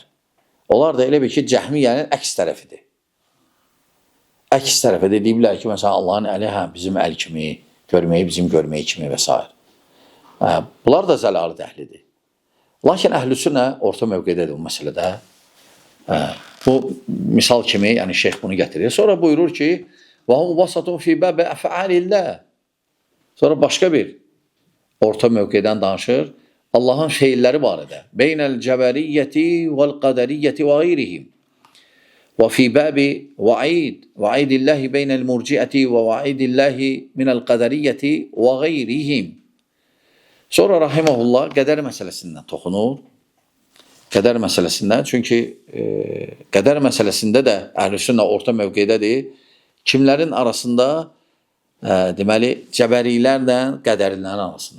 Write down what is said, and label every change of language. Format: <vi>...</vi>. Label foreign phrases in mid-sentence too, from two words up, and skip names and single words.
<az>Onlar da elə bir ki, cəhmiyənin əks tərəfidir. Əks tərəfidir, deyiblər ki, məsələn, Allahın əli bizim əl kimi, görməyi bizim görməyi kimi və s. Bunlar da zəlalət əhlidir. Lakin Əhlüs-Sünnə orta mövqedədir bu məsələdə. Bu misal kimi, yəni şeyx bunu gətirir. Sonra buyurur ki,</az> <ar>وَهُمْ وَسَطٌ فِي بَابِ أَفْعَالِ اللّٰهِ.</ar> <az>Sonra başqa bir orta mövqedən danışır. Allahın feilləri barədə.</az> <ar>بَيْنَ الْجَبَرِيَّةِ وَالْقَدَرِيَّةِ وَغَيْرِهِمْ. وفي باب وعيد الله بين المرجئة ووعيد الله من القدرية وغيرهم.</ar> <az>Sonra rahimehullah qədər məsələsindən toxunur. Qədər məsələsindən, çünki qədər məsələsində də Əhlüs-Sünnə orta mövqedədir. Kimlərin arasında? Deməli, cəbərilərlə qədərlilərin arasında.</az>